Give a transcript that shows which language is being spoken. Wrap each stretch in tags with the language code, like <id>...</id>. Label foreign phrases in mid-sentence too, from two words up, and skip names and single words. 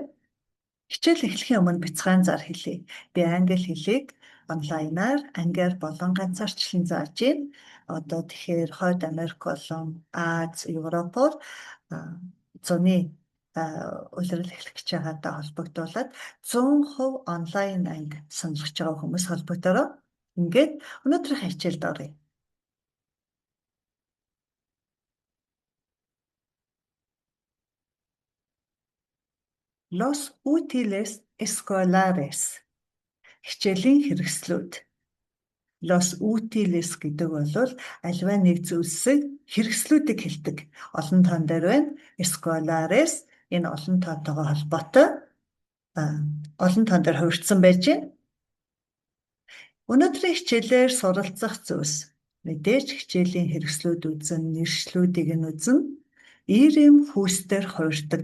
<mn>Хичээл эхлэхийн өмнө бяцхан зар хэлье. Би англи хэлийг онлайнаар ангиар болон ганцаарчлан зааж байна. Одоо тэгэхээр Хойд Америк болон Аз, Европоор зуны улирал эхлэх гэж байгаатай холбогдуулаад 100% онлайн анги сонирхож байгаа хүмүүс холбогдороо. Ингээд өнөөдрийн хичээлд оръё.</mn> <es>Los útiles escolares.</es> <mn>Хичээлийн хэрэгслүүд.</mn> <es>Los útiles</es> <mn>гэдэг бол аливаа нэг зүйлсийг хэрэгслүүдийг хэлдэг. Олон тоон дээр байна. Escolares энэ олон тоотойгоо холбоотой олон тоон дээр хувирсан байж байна. Өнөөдрийн хичээлээр суралцах зүйлс мэдээж хичээлийн хэрэгслүүд үзэн, нэршлүүдийг нь үзэн, ир эм хүйсээр хувирдаг.</mn>